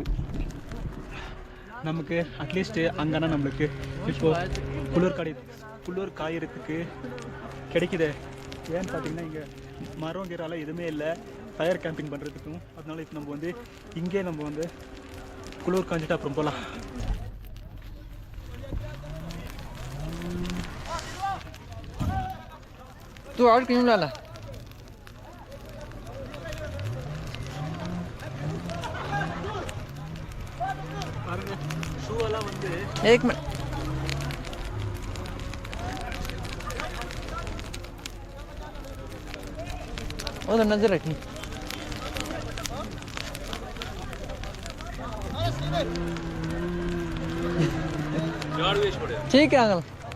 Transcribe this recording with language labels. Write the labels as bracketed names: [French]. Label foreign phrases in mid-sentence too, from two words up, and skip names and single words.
[Tamil] நமக்கு அட்லீஸ்ட்டு அங்கன்னா நம்மளுக்கு இப்போது குளிர் காயறதுக்கு கிடைக்குது. ஏன்னு பார்த்தீங்கன்னா இங்கே மரம் கீரால எதுவுமே இல்லை [English] fire camping [Tamil] பண்ணுறதுக்கும். அதனால இப்போ நம்ம வந்து இங்கே நம்ம வந்து குளிர் காஞ்சிட்டு அப்புறம் போகலாம். [Hindi] तू और क्यों डाला? [Tamil] ஷூ எல்லாம் வந்து [Hindi] एक मिनट वो तो नजर रखी. ठीक है अंकल.